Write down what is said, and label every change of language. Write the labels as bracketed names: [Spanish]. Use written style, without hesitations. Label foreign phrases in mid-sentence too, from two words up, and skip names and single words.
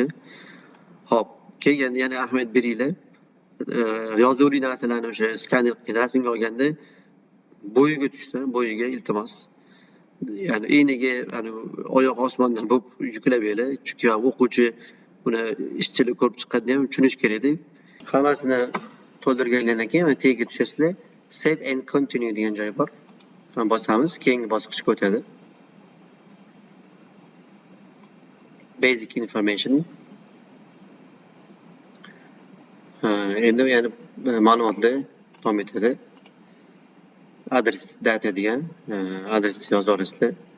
[Uzbek] Hop, keyin yana ahamiyat beringlar. Yozuvli narsalarni o'sha skaner qilib rasmga olganda bo'yiga tushsa, bo'yiga iltimos. Ya'ni eniga, ya'ni oyoq osmondan bo'lib yuklab beringlar, chunki o'quvchi buni ishchilik ko'rib chiqqanda ham tushunish kerak-da. Hammasini to'ldirgandan keyin mana tagiga tushasizlar. [English] Save and continue [Uzbek] degan joy bor. Bosamiz, keyingi bosqichga o'tadi. [English] Basic information. [Uzbek] Endi yana ma'lumotlar davom etadi. Adres data degan adresni yozaverasizlar.